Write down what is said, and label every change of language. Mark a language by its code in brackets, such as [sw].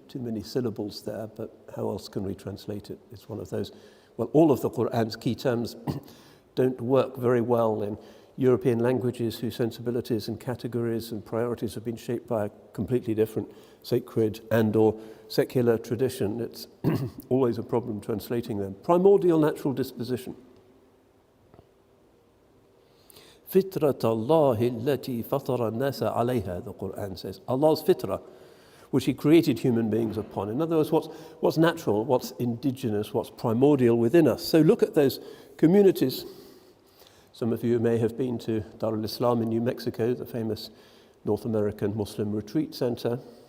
[en] Too many syllables there, but how else can we translate it? It's one of those, well, all of the Qur'an's key terms don't work very well in European languages whose sensibilities and categories and priorities have been shaped by a completely different sacred and or secular tradition. It's always a problem translating them. Primordial natural disposition. [ar] فِطْرَةَ اللَّهِ الَّتِي فَطَرَ النَّاسَ عَلَيْهَا, [en] the Qur'an says. Allah's fitra, which He created human beings upon. In other words, what's natural, what's indigenous, what's primordial within us. So look at those communities. Some of you may have been to Dar al-Islam in New Mexico, the famous North American Muslim retreat center.